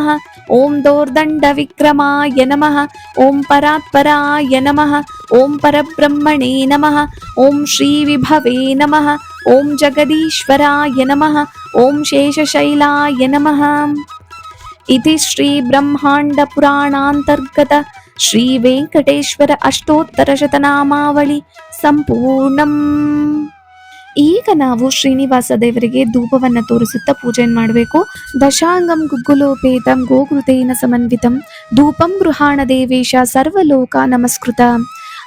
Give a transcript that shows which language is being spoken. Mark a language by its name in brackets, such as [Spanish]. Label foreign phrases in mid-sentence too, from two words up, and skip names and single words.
[Sanskrit] ಓಂ ದೋರ್ದಂಡ ವಿಕ್ರಮಾಯ ನಮಃ. ಓಂ ಪರಾತ್ಪರಾಯ ನಮಃ. ಓಂ ಪರಬ್ರಹ್ಮಣೇ ನಮಃ. ಓಂ ಶ್ರೀ ವಿಭವೇ ನಮಃ. ಓಂ ಜಗದೀಶ್ವರಾಯ ನಮಃ. ಓಂ ಶೇಷಶೈಲಾಯ ನಮಃ. ಇತಿ ಶ್ರೀ ಬ್ರಹ್ಮಾಂಡ ಪುರಾಣಾಂತರ್ಗತ ಶ್ರೀ ವೆಂಕಟೇಶ್ವರ ಅಷ್ಟೋತ್ತರ ಶತನಾಮಾವಳಿ ಸಂಪೂರ್ಣಂ. [Kannada] ಈಗ ನಾವು ಶ್ರೀನಿವಾಸ ದೇವರಿಗೆ ಧೂಪವನ್ನು ತೋರಿಸುತ್ತಾ ಪೂಜೆಯನ್ನು ಮಾಡಬೇಕು. [Sanskrit] ದಶಾಂಗಂ ಗುಗ್ಗುಲೋಪೇತಂ ಗೋಗೃತೇನ ಸಮನ್ವಿತಂ ಧೂಪಂ ಗೃಹಾಣ ದೇವೇಶ ಸರ್ವಲೋಕ ನಮಸ್ಕೃತ.